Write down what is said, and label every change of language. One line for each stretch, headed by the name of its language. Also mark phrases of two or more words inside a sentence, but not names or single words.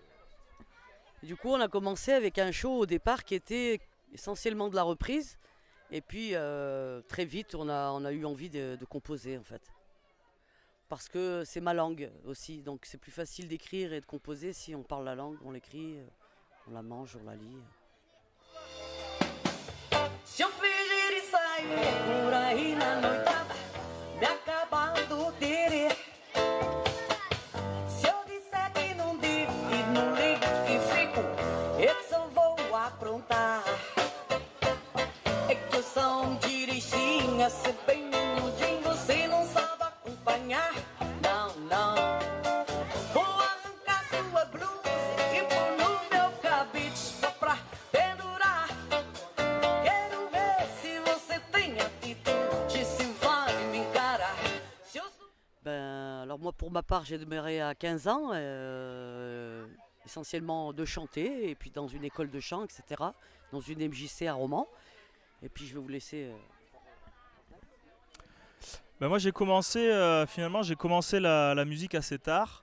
French: Et du coup on a commencé avec un show au départ qui était essentiellement de la reprise. Et puis très vite on a eu envie de composer en fait. Parce que c'est ma langue aussi, donc c'est plus facile d'écrire et de composer si on parle la langue, on l'écrit, on la mange, on la lit.
Portuguese: Se eu fingir e sair por aí na noitada, me acabar do terê. Se eu disser que não digo e não ligo que fico, eu só vou aprontar. É que eu sou direitinha, se bem miudinho, você não sabe acompanhar. Não, não. Vou arrancar sua blusa e pôr no meu cabide só pra pendurar. Quero ver se você tem atitude, se vai me encarar.
French: Alors moi pour ma part j'ai démarré à 15 ans, essentiellement de chanter et puis dans une école de chant, etc. Dans une MJC à Romans. Et puis je vais vous laisser... Ben moi j'ai commencé, finalement j'ai commencé la musique assez tard.